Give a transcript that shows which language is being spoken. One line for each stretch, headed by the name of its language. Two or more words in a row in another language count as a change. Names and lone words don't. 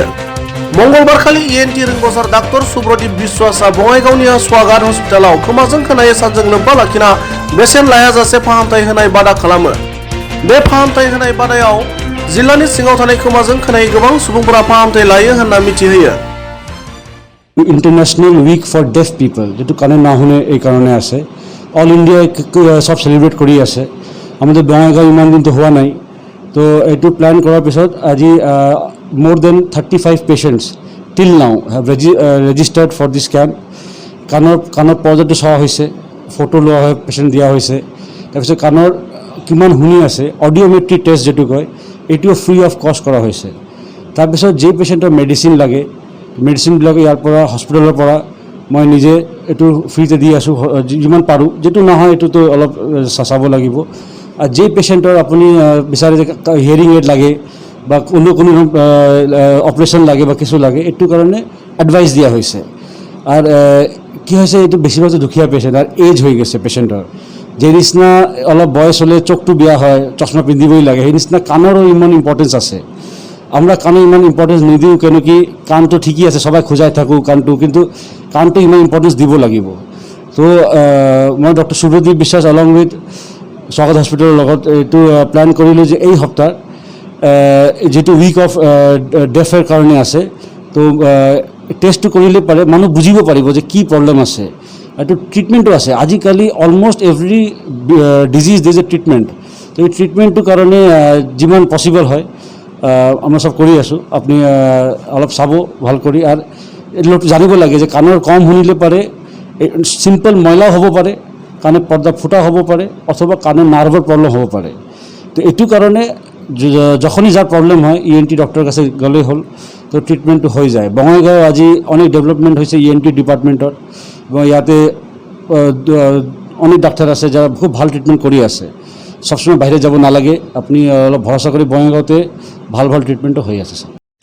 Bodo: मंगलबारखालि ENT रोंग'सार डाक्टर सुब्रदीप बिश्वासआ बङाइगावनि स्वागत हस्पिटालाव खोमाजों खोनाय सानजों लोब्बा लाखिना बेसेन लायाजासे फाहामथाय होनाय बादा खालामो। बे फाहामथाय होनाय बादायाव जिल्लानि सिङाव थानाय खोमाजों खोनाय गोबां सुबुंफोरा फाहामथाय लायो होनना मिथिहोयो।
English: International Week for Deaf People
Hindi: जो काने ना होने
Assamese: এই কারণে আছে
English: All India
Assamese: সব সেলিব্রেট কৰি আছে আমাদের বঙাইগাঁও ইমান দিন তো হওয়া নাই তো এইটো প্ল্যান করার পিছত আজি মোর
English: then 35 patients till now have registered for this camp
Assamese: কাণৰ পৰ্যায়টো চোৱা হৈছে ফটো লোৱা হয় পেশেন্ট দিয়া হৈছে তাৰপিছত কাণৰ কিমান শুনি আছে
English: audiometry test
Assamese: যেটো কয় এইটো
English: free of cost
Assamese: কৰা হৈছে তাৰপিছত যে পেশেন্টৰ মেডিসিন লাগে মেডিসিনবিলাক ইয়াৰ পৰা হস্পিটেলৰ পৰা মই নিজে এইটো ফ্ৰীতে দি আছোঁ যিমান পাৰোঁ যেটো নহয় এইটো তো অলপ চাব লাগিব আর যে পেশেন্টৰ আপুনি বিচাৰে যে
English: hearing aid
Assamese: লাগে বা কোনো অপারেশন লাগে বা কিছু লাগে এইটো কাৰণে এডভাইস দিয়া হৈছে আর কি হৈছে এইটো বেছিভাগ দুখীয়া পেশেন্ট আর এজ হৈ গৈছে পেশেন্টৰ যে নিচিনা অলপ বয়স হলে চোখটো বিয়া হয় চশমা পিন্ধিবই লাগে সেই নিচিনা কাণৰো ইমান ইম্পৰ্টেন্স আছে আমরা কানে ইমান ইম্পর্টেন্স নিদিও কেন কি কানটো ঠিকই আছে সবাই খোঁজাই থাকো কানটো কিন্তু কানটো ইমান ইম্পর্টেন্স দিব লাগিব তো মই ডক্টর সুব্রদীপ বিশ্বাস
English: along with
Assamese: স্বাগত হস্পিটালের লগত এইটো প্ল্যান কৰিলো যে এই সপ্তাহ যেটো
English: week of deaf
Assamese: কারণে আছে তো টেস্টটো কৰিলে পারে মানুহ বুঝিব পাৰিব যে কি প্রবলেম আছে এইটো ট্রিটমেন্টও আছে আজিকালি
English: almost every disease
Assamese: দের ট্রিটমেন্ট তো এই ট্রিটমেন্টটো কারণে যিমান পসিবল হয় আমরা সব কৰি আছোঁ আপনি অলপ চাব ভাল কৰি আর জানিব লাগে যে কাণৰ কম শুনিলে পারে সিম্পল ময়লাও হ'ব পাৰে কাণে পর্দা ফুটা হ'ব পাৰে অথবা কাণৰ নার্ভৰ প্রবলেম হ'ব পাৰে তো এইটো কারণে যখনই যার প্রবলেম হয় ENT ডক্টরের কাছে গ'লেই হল তো ট্রিটমেন্টটো হৈ যায় বঙাইগাঁও আজি
Bangla: অনেক ডেভেলপমেন্ট হয়েছে
Assamese: ENT ডিপার্টমেন্টত এবং ইয়াতে অনেক ডাক্তার আছে যারা খুব ভাল ট্রিটমেন্ট কৰি আছে সবসময় বাইরে যাব নালাগে আপনি অলপ
Bangla: ভরসা করে বঙাইগাঁওতে ভাল ট্রিটমেন্টও হয়ে আছে।